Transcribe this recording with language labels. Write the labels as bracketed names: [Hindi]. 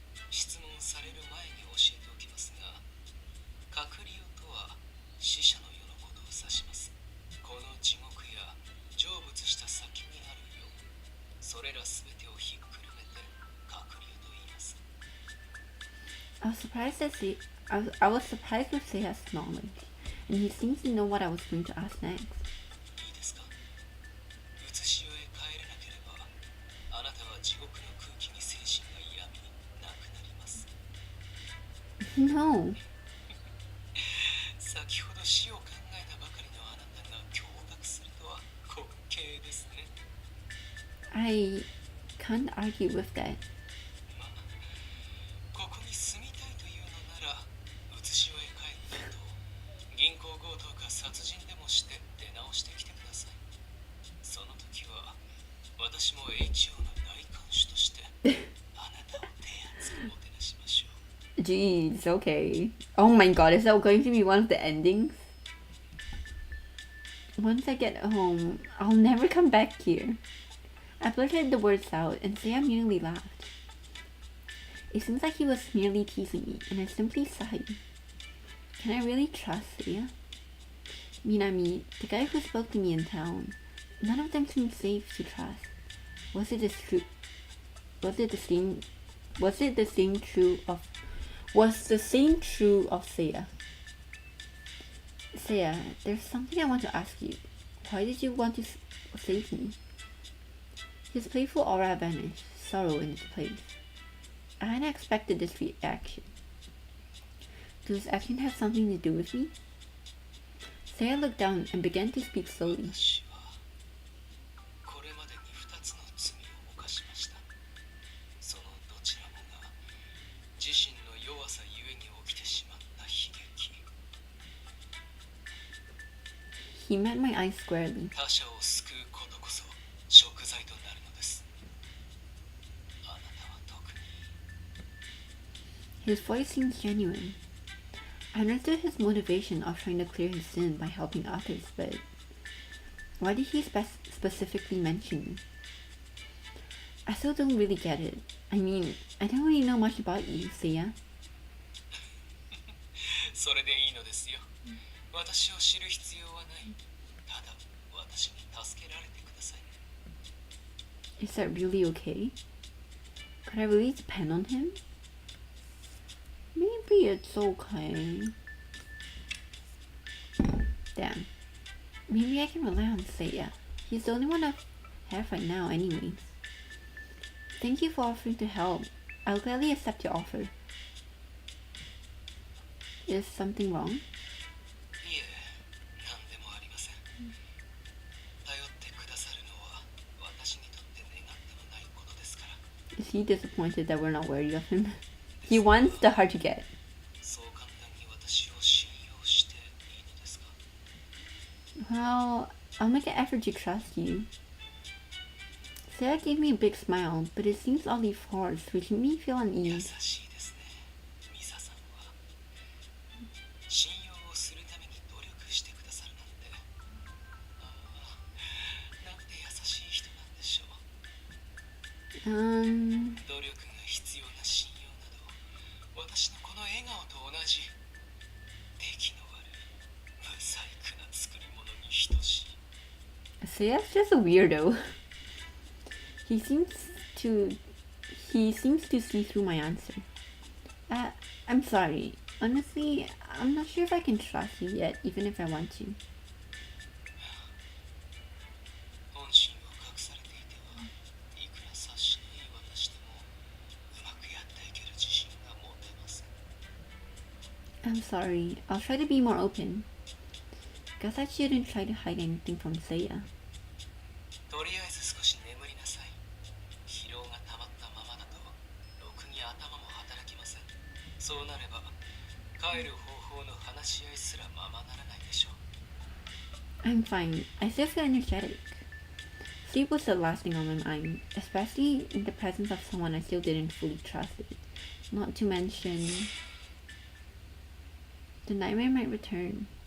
[Japanese] 質問される前に教えておきますが、隔離とは死者の世のことを指します。この地獄や成仏した先にある世、それらすべてをひっくるめて隔離と言います。 [English] I was surprised with Seiya's knowledge, and he seems to know what I was going to ask next. [Japanese] いいですか? 写し世へ帰れなければ、あなたは地獄の空気に精神が病み、なくなります。 [English] No. [Japanese] 先ほど死を考えたばかりのあなたが驚愕するとは滑稽ですね。 [English] I can't argue with that. [Japanese] ここに住みたいというのなら、写し世へ帰った後、銀行強盗か殺人でもして出直してきてください。その時は、私も HO の大看守として、あなたを手厚くもてなしましょう。 [English] Jeez, okay. Oh my god, is that going to be one of the endings? Once I get home, I'll never come back here. I blurted the words out, and Seiya immediately laughed. It seems like he was merely teasing me, and I simply sighed. Can I really trust Seiya? Minami, the guy who spoke to me in town, none of them seemed safe to trust. Was it true? Was it the same? Was it the same true of? Was the same true of Seiya? Seiya, there's something I want to ask you. Why did you want to save me? His playful aura vanished, sorrow in its place. I hadn't expected this reaction. Does this action have something to do with me? Seiya looked down and began to speak slowly. [Japanese] 私はこれまでに2つの罪を犯しました。そのどちらもが自身の弱さゆえに起きてしまった悲劇。 [English] He met my eyes squarely. [Japanese] 他者を救うことこそ贖罪となるのです。あなたは特に。 [English] His voice seemed genuine. I understood his motivation of trying to clear his sin by helping others, but why did he specifically mention me? I still don't really get it. I mean, I don't really know much about you, Seiya. [Japanese] それでいいのですよ。私を知る必要はない。ただ私に助けられてください。 [English] Is that really okay? Could I really depend on him? Maybe it's okay. Damn. Maybe I can rely on Seiya. He's the only one I have right now anyways. Thank you for offering to help. I'll gladly accept your offer. Is something wrong? [Japanese] いえ、何でもありません。頼ってくださるのは私にとって願ってもないことですから。 [English] Is he disappointed that we're not worthy of him? He wants the hard to get. [Japanese] そう簡単に私を信用していいのですか? [English] Well, I'll make an effort to trust you. Seiya gave me a big smile, but it seems oddly forced, which made me feel [Japanese] 優 [English] uneasy. [Japanese] しいですね、ミサさんは。信用をするために努力してくださるなんて。ああ、なんて優しい人なんでしょう。努力が必要な信用など、私のこの笑顔と同じ。出来の悪い、不細工な作り物に等しい。 [English] Seiya's just a weirdo. He seems to see through my answer. I'm sorry. Honestly, I'm not sure if I can trust you yet, even if I want to. [Japanese] 本心を隠されていては、いくら察しのいい私でもうまくやっていける自信が持てません。 [English] I'm sorry. I'll try to be more open. Guess I shouldn't try to hide anything from Seiya. [Japanese] とりあえず少し眠りなさい。疲労が溜まったままだと、ろくに頭も働きません。そうなれば、帰る方法の話し合いすらままならないでしょう。 [English] I'm fine. I still feel energetic. Sleep was the last thing on my mind, especially in the presence of someone I still didn't fully trust. Not to mention, the nightmare might return.